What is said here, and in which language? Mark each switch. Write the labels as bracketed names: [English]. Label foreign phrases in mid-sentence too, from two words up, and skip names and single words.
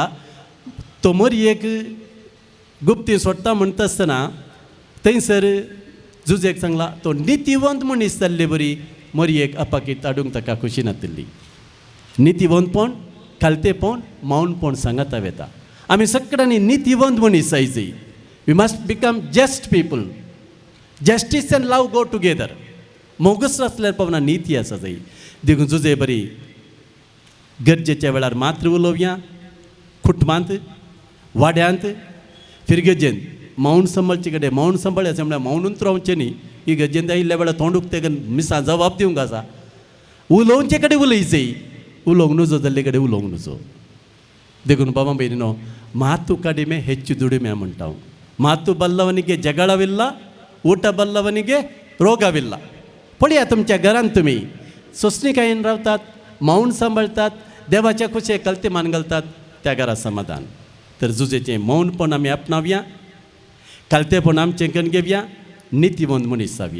[Konkani] तो मरयेक गुप्ती सोडटा म्हणटा आसतना थंयसर जुजेक सांगला तो नितीवंत मनीस जाल्ले बरी मरयेक अपाकीत हाडूंक ताका खुशी नातिल्ली. नितीवंतपण, खालतेपण, मौनपण सांगता वेता. आमी सगळ्यांनी नितीवंत मनीस जाय जाय. [English] We must become just people. Justice and love go together. [Konkani] मोगस आसल्यार पवना नीती आसा जाय. देखून जुजे बरी गरजेच्या वेळार मात्र उलोवया, कुटुंबांत, वाड्यांत, फिरगजेंत. मौन सांबाळचे कडेन मौन सांबाळ्याचें म्हळ्यार मौनूच रावचें न्ही. ही गजेंत आयिल्ल्या वेळार तोंडूक तेका मिसां जबाब दिवंक आसा. उलोवचे कडेन उलय जाय, उलोवंक नजो जाल्ले कडेन उलोवंक नजो. देखून बाबा भयणीनो, [Kannada] ಮಾತು ಕಡಿಮೆ ಹೆಚ್ಚು ದುಡಿಮೆ ಅಂಟಾವು. ಮಾತು ಬಲ್ಲವನಿಗೆ ಜಗಳವಿಲ್ಲ, ಊಟ ಬಲ್ಲವನಿಗೆ ರೋಗವಿಲ್ಲ. [Konkani] पळया तुमच्या घरांत तुम्ही सोसणीकायेन रावतात, मौन सांबाळतात, देवाच्या खुशेक कल्तीमान घालतात, त्या घरात समाधान. तर जुजेचें मौनपण आमी आपणावया, कल्तेपण आमचें करून घेवया, नितीवंत मनीस जावया.